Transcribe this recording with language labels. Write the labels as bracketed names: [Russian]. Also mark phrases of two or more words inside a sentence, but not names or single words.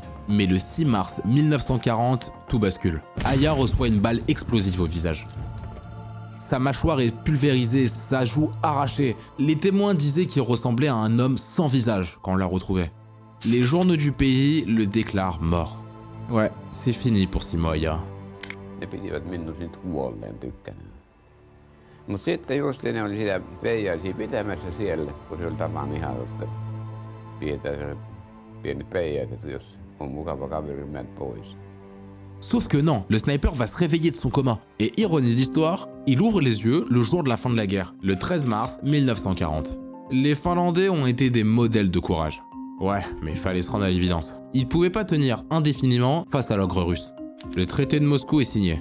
[French] Mais le 6 mars 1940, tout bascule. Häyhä reçoit une balle explosive au visage. Sa mâchoire est pulvérisée, sa joue arrachée. Les témoins disaient qu'il ressemblait à un homme sans visage quand on l'a retrouvé. Les journaux du pays le déclarent mort. Ouais, c'est fini pour Simoaya. [Finnish] Ne pitivät minut nyt kuolleen tykkänään. Mutta sitten justiin ne oli sitä peijaisia pitämässä siellä, kun se oli tapaan ihallista. Pidetään pienet peijat, että jos on mukava kaveri, menet pois. [French] Sauf que non, le sniper va se réveiller de son coma. Et ironie de l'histoire, il ouvre les yeux le jour de la fin de la guerre, le 13 mars 1940. Les Finlandais ont été des modèles de courage. Ouais, mais il fallait se rendre à l'évidence. Ils ne pouvaient pas tenir indéfiniment face à l'ogre russe. Le traité de Moscou est signé.